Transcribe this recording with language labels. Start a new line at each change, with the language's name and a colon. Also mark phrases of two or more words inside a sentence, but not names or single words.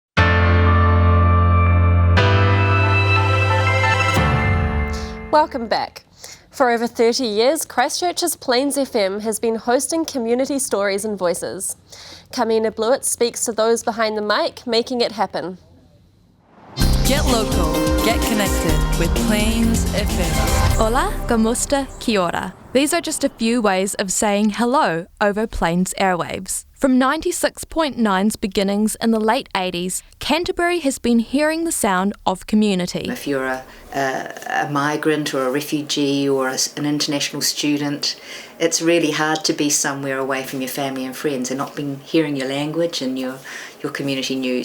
English: Welcome back. For over 30 years, Christchurch's Plains FM has been hosting community stories and voices. Kamina Blewett speaks to those behind the mic, making it happen. Get local, get connected with Plains FM.
Māori: Hola, gomusta, kia ora.
English: These are just a few ways of saying hello over Plains airwaves. From 96.9's beginnings in the late 80s, Canterbury has been hearing the sound of community. If you're a migrant or a refugee or an international student, it's really hard to be somewhere away from your family and friends and not being hearing your language and your community news.